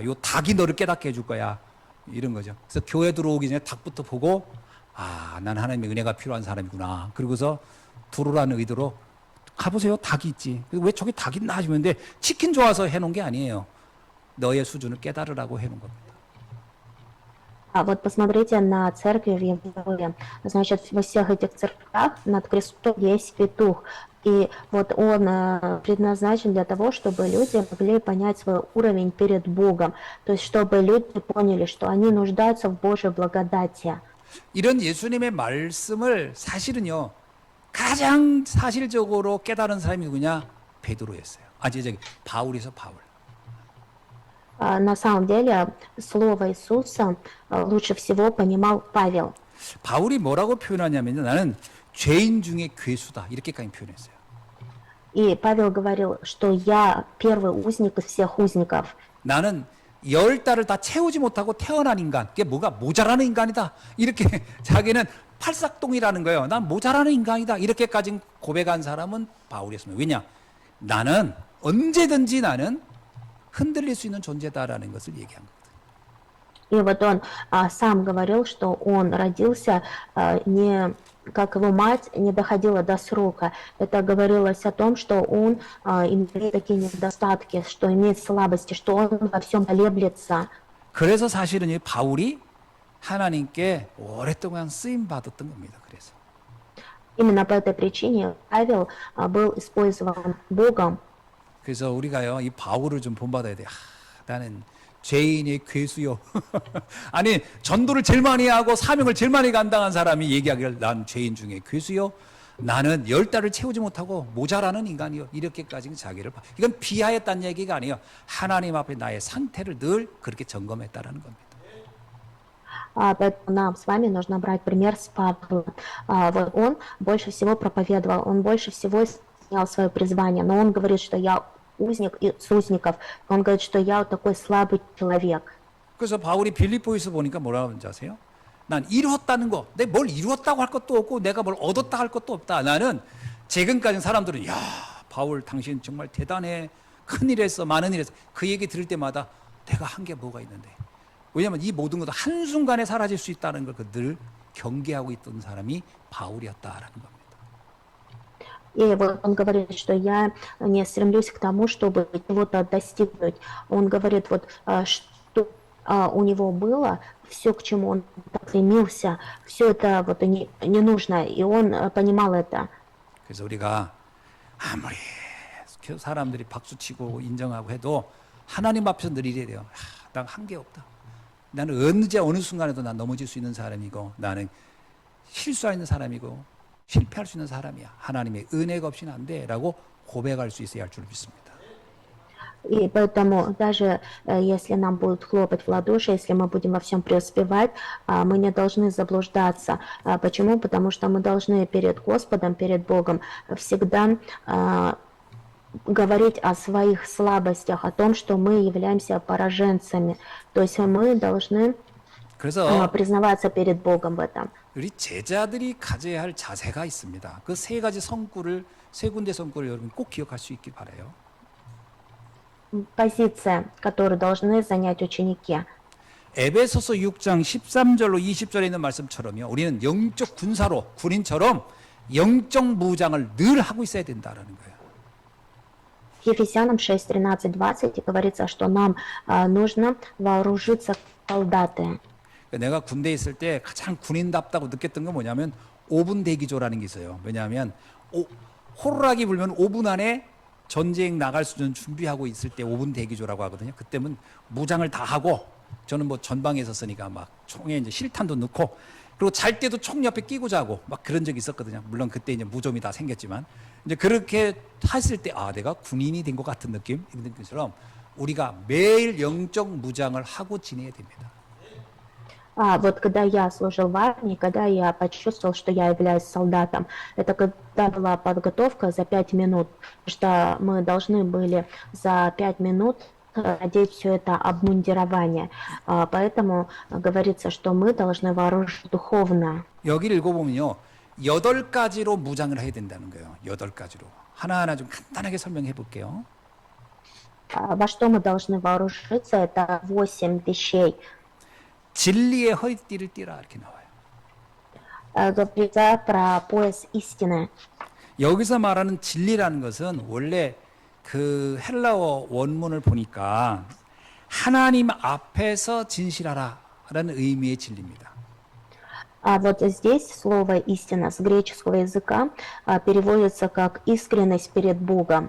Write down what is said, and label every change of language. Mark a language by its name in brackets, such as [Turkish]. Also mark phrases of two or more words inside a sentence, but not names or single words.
[Korean] 요 닭이 너를 깨닫게 해줄 거야. 이런 거죠. 그래서 교회 들어오기 전에 닭부터 보고 난 하나님의 은혜가 필요한 사람이구나. 그러고서 들어오라는 의도로 가보세요. 닭이 있지. 왜 저기 닭이 있나 하시는데 치킨 좋아서 해놓은 게 아니에요. 너의 수준을 깨달으라고 해놓은 겁니다. [Russian] Вот посмотрите на церкви в Европе. Значит, во всех этих церквях над крестом есть петух. И вот он предназначен для того, чтобы люди могли понять свой уровень перед Богом. То есть, чтобы люди поняли, что они нуждаются в Божьей благодати. [Korean] 이런 예수님의 말씀을 사실은요. 가장 사실적으로 깨달은 사람이 누구냐? 베드로였어요. 바울에서 바울. [Russian] На самом деле, слово Иисуса лучше всего понимал Павел. [Korean] 바울이 뭐라고 표현하냐면요. 나는 죄인 중에 괴수다. 이렇게까지 표현했어요. [Russian] И Павел говорил, что я первый узник из всех узников. [Korean] 나는 10달을 다 채우지 못하고 태어난 인간. 그게 뭐가 모자라는 인간이다. 이렇게 자기는 팔싹동이라는 거예요. 난 모자라는 인간이다. 이렇게까지 고백한 사람은 바울이었습니다. 왜냐? 나는 언제든지 나는 흔들릴 수 있는 존재다라는 것을 얘기한 겁니다. [Russian] И вот он сам говорил, что он родился не как его мать не доходила до срока. Это говорилось о том, что он имеет такие недостатки, что имеет слабости, что он во всем колеблется. [Korean] 그래서 사실은 이 바울이 하나님께 오랫동안 쓰임 받았던 겁니다. 그래서 [Russian] Именно по этой причине Павел был использован Богом. [Korean] 그래서 우리가요 이 바울을 좀 본받아야 돼. 나는 죄인의 괴수요. 아니 전도를 제일 많이 하고 사명을 제일 많이 감당한 사람이 얘기하기를 난 죄인 중에 괴수요. 나는 10달을 채우지 못하고 모자라는 인간이요. 이렇게까지 자기를 이건 비하했다는 얘기가 아니에요. 하나님 앞에 나의 상태를 늘 그렇게 점검했다라는 겁니다. [Russian] Поэтому нам с вами нужно брать пример с Павлом. Вот он больше всего проповедовал, он больше всего снял свое призвание, но он говорит, что я узник из узников. Он говорит, что я вот такой слабый человек. [Korean] 그래서 바울이 빌립보에서 보니까 뭐라고 하는지 아세요? 난 이루었다는 거, 내가 뭘 이루었다고 할 것도 없고 내가 뭘 얻었다 할 것도 없다. 나는 지금까지 사람들은 야 바울 당신 정말 대단해. 큰일 했어. 많은 일 했어. 그 얘기 들을 때마다 내가 한 게 뭐가 있는데. 왜냐하면 이 모든 것도 한순간에 사라질 수 있다는 걸 늘 경계하고 있던 사람이 바울이었다라는 겁니다. [Russian] И вот он говорит, что я не стремлюсь к тому, чтобы чего-то достигнуть. Он говорит, вот что у него было, все, к чему он стремился, все это вот не нужно, и он понимал это. [Korean] 그래서 우리가 아무리 사람들이 박수치고 인정하고 해도 하나님 앞에서 늘 이래야 돼요. 난 한 게 없다. 나는 언제 어느 순간에도 난 넘어질 수 있는 사람이고 나는 실수할 있는 사람이고 실패할 수 있는 사람이야. 하나님의 은혜가 없이는 안 돼. 라고 고백할 수 있어야 할 줄 믿습니다. [Russian] И поэтому даже если нам будут хлопать в ладоши, если мы будем во всем преуспевать, мы не должны заблуждаться. Почему? Потому что мы должны перед Господом, перед Богом всегда говорить о своих слабостях, о том, что мы являемся пораженцами. То есть мы должны [Korean] 그래서 [Russian] признаваться перед Богом в этом. [Korean] 우리 제자들이 가져야 할 자세가 있습니다. 그 세 가지 성구를 세 군데 성구를 여러분 꼭 기억할 수 있길 바라요. [Russian] Позиция, которую должны занять ученики. [Korean] 에베소서 6장 13절로 20절에 있는 말씀처럼요. 우리는 영적 군사로 군인처럼 영적 무장을 늘 하고 있어야 된다라는 거예요. [Russian] Ефесянам 6, 13, 20 говорится, что нам нужно вооружиться как солдаты. [Korean] 내가 군대에 있을 때 가장 군인답다고 느꼈던 건 뭐냐면 5분 대기조라는 게 있어요. 왜냐하면 호루라기 불면 5분 안에 전쟁 나갈 수준 준비하고 있을 때 5분 대기조라고 하거든요. 그때면 무장을 다 하고 저는 뭐 전방에 있었으니까 막 총에 이제 실탄도 넣고 그리고 잘 때도 총 옆에 끼고 자고 막 그런 적이 있었거든요. 물론 그때 이제 무좀이 다 생겼지만 이제 그렇게 했을 때 내가 군인이 된 것 같은 느낌 이런 것처럼 우리가 매일 영적 무장을 하고 지내야 됩니다. [Russian] Вот когда я служил в армии, когда я почувствовал, что я являюсь солдатом, это когда была подготовка за 5 минут, что мы должны были за 5 минут одеть все это обмундирование. Поэтому говорится, что мы должны вооружиться духовно. [Korean] 여기를 읽어보면요. 8가지로 무장을 해야 된다는 거예요. 8가지로. 하나하나 좀 간단하게 설명해 볼게요. [Russian] Во что мы должны вооружиться, это 8 вещей. [Korean] 진리의 허리띠를 띠라 이렇게 나와요. [Russian] Говорится про пояс истины. [Korean] 여기서 말하는 진리라는 것은 원래 그 헬라어 원문을 보니까 하나님 앞에서 진실하라라는 의미의 진리입니다. [Russian] Вот здесь слово истина с греческого языка переводится как искренность перед Богом.